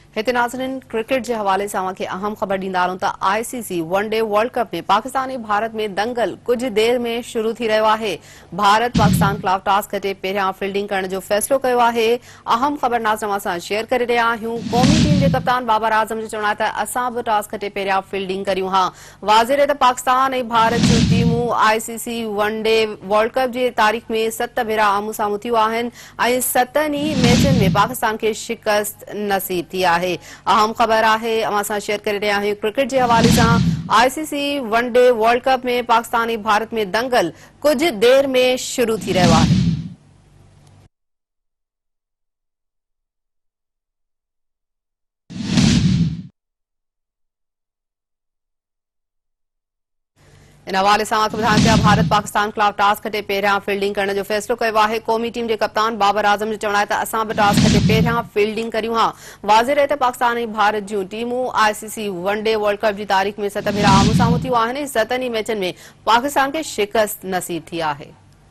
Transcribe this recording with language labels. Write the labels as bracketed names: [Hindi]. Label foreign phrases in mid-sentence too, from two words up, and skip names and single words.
[Sindhi] हिते नाज़रीन [Urdu] کرکٹ کے حوالے سے [Sindhi] अवांखे अहम खबर ॾींदारूं त आईसीसी वनडे वर्ल्ड कप में पाकिस्तान ऐं भारत में दंगल [Urdu] کچھ دیر میں [Sindhi] शुरू थी रहियो आहे। भारत पाकिस्तान खिलाफ टॉस खटे पहिरियां फील्डिंग करण जो फैसलो कयो आहे। अहम खबर नाज़रीन अवां सां शेयर करे रहिया आहियूं। [Urdu] قومی ٹیم کے کپتان [Sindhi] बाबर आज़म जो चवणु आहे त असां बि टॉस खटे पहिरियां फील्डिंग करियूं हा। वाज़िर आहे त पाकिस्तान ऐं भारत जूं टीमूं आईसीसी वनडे वर्ल्ड कप जी तारीख़ में 7 भेरा आमूं साम्हूं थियूं आहिनि ऐं 7 ई मैचनि में पाकिस्तान खे शिकस्त नसीब थी आहे। अहम खबर है अवां सां शेयर करे रहिया आहियूं [Urdu] کرکٹ کے حوالے سے. [Sindhi] आईसीसी वनडे वर्ल्ड कप में पाकिस्तान ऐं भारत में दंगल [Urdu] کچھ دیر میں [Sindhi] शुरू थी रहियो आहे। इन हवाले से भारत पाकिस्तान खिलाफ टॉस खटे पहिरियां फील्डिंग करण जो फैसलो कयो आहे। [Urdu] قومی ٹیم کے کپتان [Sindhi] बाबर आज़म जो चवणु आहे त असां बि टॉस खटे पहिरियां फील्डिंग करियूं हा। वाज़िर आहे त पाकिस्तान ऐं भारत जूं टीमूं आईसीसी वनडे वर्ल्ड कप जी तारीख़ में 7 भेरा आमूं साम्हूं थियूं आहिनि। 7 ई मैचनि में पाकिस्तान खे शिकस्त नसीब थी आहे।